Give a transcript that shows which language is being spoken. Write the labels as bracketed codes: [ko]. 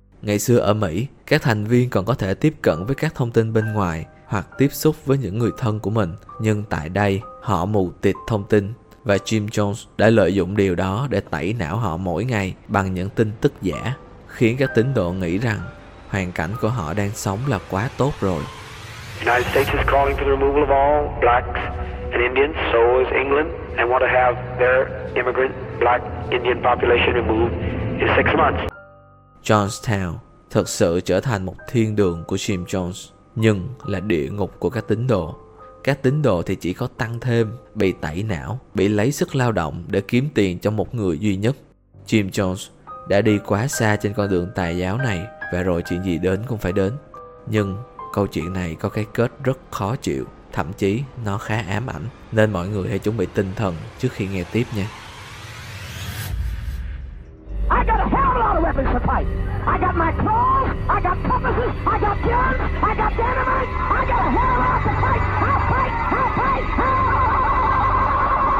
[vi] Ngày xưa ở Mỹ, các thành viên còn có thể tiếp cận với các thông tin bên ngoài hoặc tiếp xúc với những người thân của mình. Nhưng tại đây, họ mù tịt thông tin, và Jim Jones đã lợi dụng điều đó để tẩy não họ mỗi ngày bằng những tin tức giả, khiến các tín đồ nghĩ rằng hoàn cảnh của họ đang sống là quá tốt rồi. [en] United States is calling for the removal of all blacks and Indians, so is England, and want to have their immigrant black Indian population removed in 6 months. [vi] Jonestown thực sự trở thành một thiên đường của Jim Jones, nhưng là địa ngục của các tín đồ. Các tín đồ thì chỉ có tăng thêm, bị tẩy não, bị lấy sức lao động để kiếm tiền cho một người duy nhất. Jim Jones đã đi quá xa trên con đường tà giáo này, và rồi chuyện gì đến cũng phải đến. Nhưng câu chuyện này có cái kết rất khó chịu, thậm chí nó khá ám ảnh, nên mọi người hãy chuẩn bị tinh thần trước khi nghe tiếp nha. [en] I got a hell of a lot of weapons to fight. I got my claws, I got compasses, I got guns, I got dynamite, I got a hell of a lot to fight. I'll fight, I'll fight, I'll fight.